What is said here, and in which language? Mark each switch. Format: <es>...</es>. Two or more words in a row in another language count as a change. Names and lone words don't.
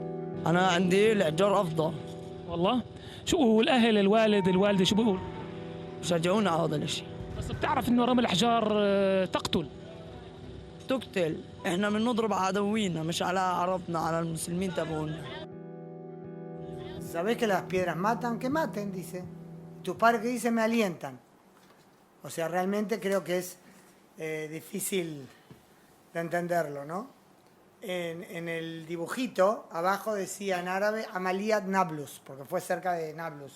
<ar>أنا عندي الإعجار أفضل. والله؟ شو والأهل الوالدة شو بيقول؟ بشجعونا على هذا الشيء. بس بتعرف إنه رمي الأحجار تقتل. تقتل، إحنا بنضرب على عدوينا مش على عربنا، على المسلمين تبعونا.</ar> <es>¿Sabés que las piedras matan? Que maten, dice. Tu padre que dice me alientan. O sea, realmente creo que es difícil de entenderlo, ¿no? En el dibujito, abajo decía en árabe Amaliyat Nablus, porque fue cerca de Nablus.</es>